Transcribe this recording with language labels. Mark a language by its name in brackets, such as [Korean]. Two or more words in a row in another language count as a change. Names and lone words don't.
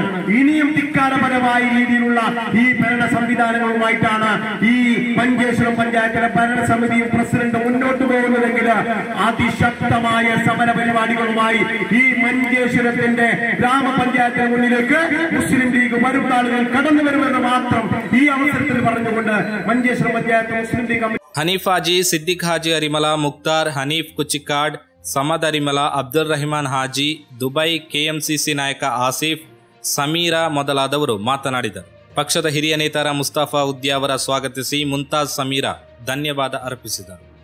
[Malayalam] ഇനിയും ധിക്കാരപരമായ രീതിയിലുള്ള ഈ ഭരണ സംവിധാനങ്ങളുമായിട്ടാണ് ഈ മഞ്ചേശ്വരം പഞ്ചായത്തിലെ ഭരണസമിതിയും പ്രസിഡന്റ് മുന്നോട്ട് പോകുന്നതെങ്കിൽ അതിശക്തമായ സമര പരിപാടികളുമായി ഈ മഞ്ചേശ്വരത്തിന്റെ ഗ്രാമപഞ്ചായത്തിന് മുന്നിലേക്ക് മുസ്ലിം ലീഗ് വരും നാളുകൾ കടന്നു വരുമെന്ന് മാത്രം ഈ അവസരത്തിൽ പറഞ്ഞുകൊണ്ട് മഞ്ചേശ്വരം പഞ്ചായത്ത് മുസ്ലിം ലീഗ് [Kannada] ಹನೀಫ್ ಹಾಜಿ, ಸಿದ್ದಿಕ್ ಹಾಜಿ ಅರಿಮಲ, ಮುಕ್ತಾರ್ ಹನೀಫ್ ಕುಚಿಕಾಡ್, ಸಮದ್ ಅರಿಮಲ, ಅಬ್ದುಲ್ ರಹಿಮಾನ್ ಹಾಜಿ, ದುಬೈ ಕೆಎಂಸಿಸಿ ನಾಯಕ ಆಸಿಫ್, ಸಮೀರಾ ಮೊದಲಾದವರು ಮಾತನಾಡಿದರು. ಪಕ್ಷದ ಹಿರಿಯ ನೇತಾರ ಮುಸ್ತಫಾ ಉದ್ದಿ ಅವರ ಸ್ವಾಗತಿಸಿ ಮುಂತಾಜ್ ಸಮೀರಾ ಧನ್ಯವಾದ ಅರ್ಪಿಸಿದರು.